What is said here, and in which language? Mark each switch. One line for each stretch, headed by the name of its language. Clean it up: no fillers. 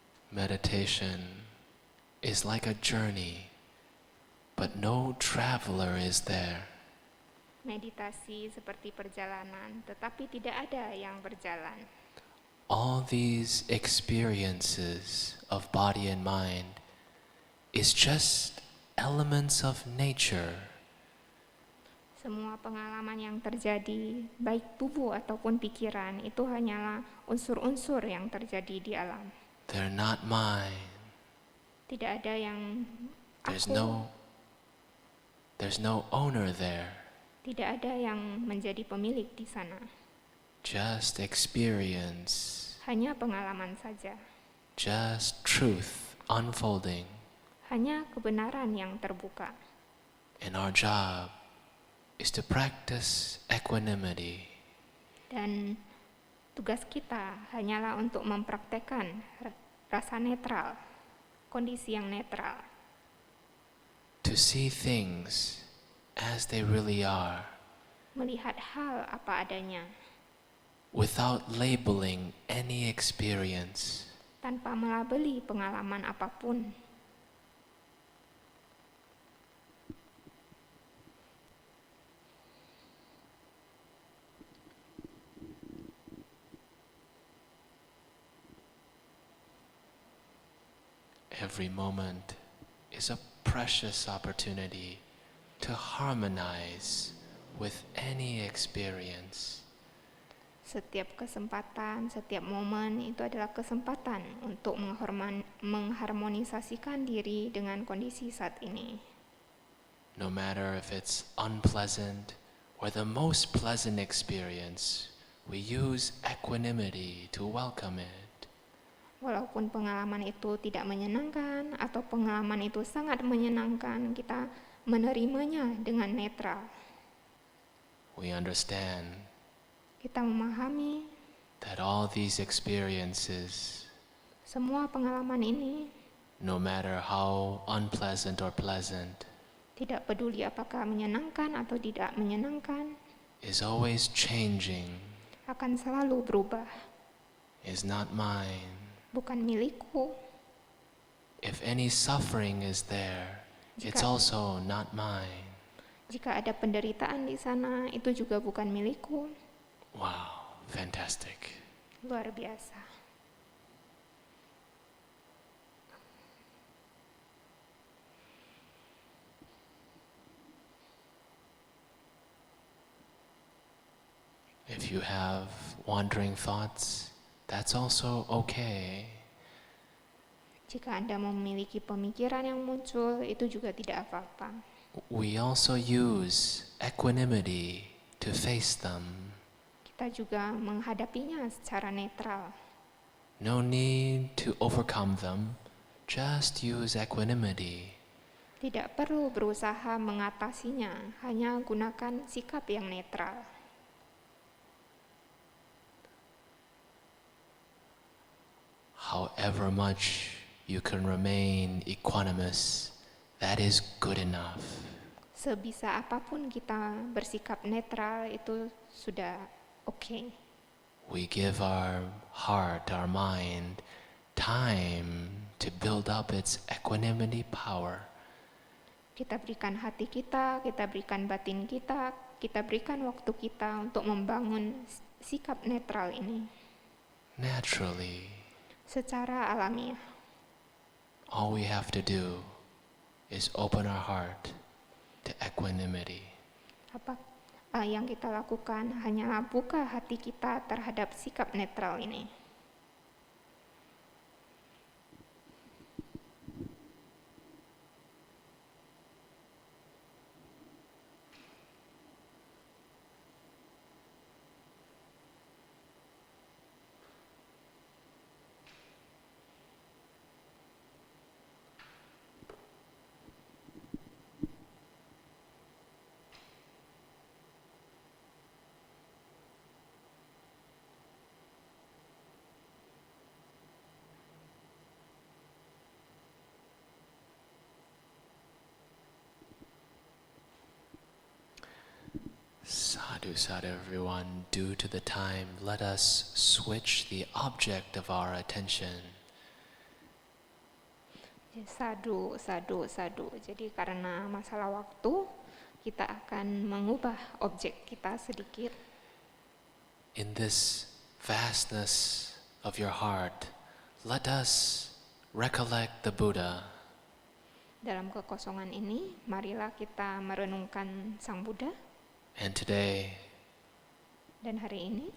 English: Meditation is like a journey, but no traveler is there.
Indonesian: Meditasi seperti perjalanan, tetapi tidak ada yang berjalan.
English: All these experiences of body and mind is just elements of nature.
Indonesian: Semua pengalaman yang terjadi, baik tubuh ataupun pikiran, itu hanyalah unsur-unsur yang terjadi di alam.
English: They're not mine.
Indonesian: Tidak ada yang
English: There's
Indonesian: aku,
English: no owner there.
Indonesian: tidak ada yang menjadi pemilik di sana.
English: Just experience.
Indonesian: Hanya pengalaman saja.
English: Just truth unfolding.
Indonesian: Hanya kebenaran yang terbuka.
English: And our job is to practice equanimity.
Indonesian: Dan tugas kita hanyalah untuk mempraktekkan rasa netral, kondisi yang netral.
English: To see things as they really are.
Indonesian: Melihat hal apa adanya.
English: Without labeling any experience.
Indonesian: Tanpa melabeli pengalaman apapun.
English: Every moment is a precious opportunity to harmonize with any experience.
Indonesian: Setiap kesempatan, setiap momen itu adalah kesempatan untuk mengharmonisasikan diri dengan kondisi saat ini.
English: No matter if it's unpleasant or the most pleasant experience, we use equanimity to welcome it.
Indonesian: Walaupun pengalaman itu tidak menyenangkan atau pengalaman itu sangat menyenangkan, kita menerimanya dengan netral.
English: We understand
Indonesian: Kita memahami
English: that all these experiences,
Indonesian: semua pengalaman ini,
English: no matter how unpleasant or pleasant,
Indonesian: tidak peduli apakah menyenangkan atau tidak menyenangkan,
English: is always changing,
Indonesian: akan selalu berubah,
English: is not mine.
Indonesian: bukan milikku.
English: If any suffering is there, it's also not mine.
Indonesian: Jika ada penderitaan di sana, itu juga bukan milikku.
English: Wow, fantastic.
Indonesian: Luar biasa.
English: If you have wandering thoughts, that's also okay.
Indonesian: Jika Anda memiliki pemikiran yang muncul, itu juga tidak apa-apa.
English: We also use equanimity to face them.
Indonesian: Kita juga menghadapinya secara netral.
English: No need to overcome them, just use equanimity.
Indonesian: Tidak perlu berusaha mengatasinya, hanya gunakan sikap yang netral.
English: However much you can remain equanimous, that is good enough.
Indonesian: Sebisa apapun kita bersikap netral, itu sudah oke.
English: We give our heart, our mind, time to build up its equanimity power.
Indonesian: Kita berikan hati kita berikan batin kita berikan waktu kita untuk membangun sikap netral ini.
English: Naturally,
Indonesian: Secara alamiah.
English: all we have to do is open our heart to equanimity.
Indonesian: Apa yang kita lakukan hanyalah buka hati kita terhadap sikap netral ini.
English: Sadhu, sadhu everyone, due to the time, let us switch the object of our attention.
Indonesian: Sadu. Jadi karena masalah waktu, kita akan mengubah objek kita sedikit.
English: In this vastness of your heart, let us recollect the Buddha.
Indonesian: Dalam kekosongan ini, marilah kita merenungkan Sang Buddha.
English: And today,
Indonesian: Dan hari ini,